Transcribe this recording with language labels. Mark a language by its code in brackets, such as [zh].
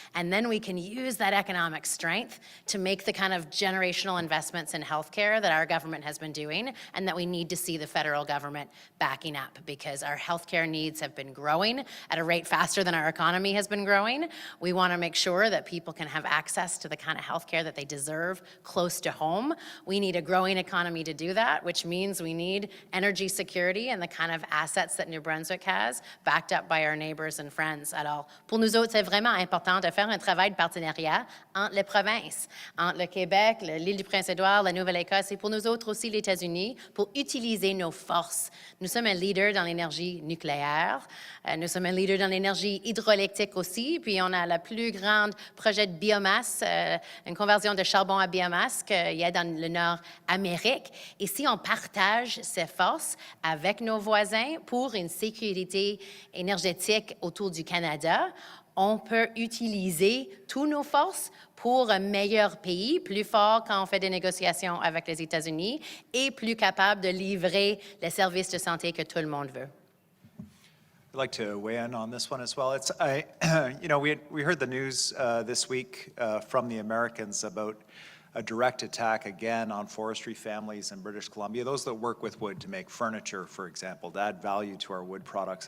[en] And then we can use that economic strength to make the kind of generational investments in healthcare that our government has been doing and that we need to see the federal government backing up, because our healthcare needs have been growing at a rate faster than our economy has been growing. We want to make sure that people can have access to the kind of healthcare that they deserve close to home. We need a growing economy to do that, which means we need energy security and the kind of assets that New Brunswick has, backed up by our neighbors and friends. [fr] Alors, pour nous autres, c'est vraiment important de faire un travail de partenariat entre les provinces, entre le Québec, l'île du Prince-Édouard, la Nouvelle-Écosse et pour nous autres aussi les États-Unis, pour utiliser nos forces. Nous sommes un leader dans l'énergie nucléaire, nous sommes un leader dans l'énergie hydroélectrique aussi, puis on a le plus grand projet de biomasse, une conversion de charbon à biomasse qu'il y a dans le Nord-Amérique. Et si on partage ces forces avec nos voisins pour une sécurité énergétique autour du Canada, on peut utiliser toutes nos forces pour un meilleur pays, plus fort quand on fait des négociations avec les États-Unis et plus capable de livrer les services de santé que tout le monde veut. [en] I'd like to weigh in on this one as well. We heard the news this week from the Americans about a direct attack again on forestry families in British Columbia, those that work with wood to make furniture, for example, to add value to our wood products.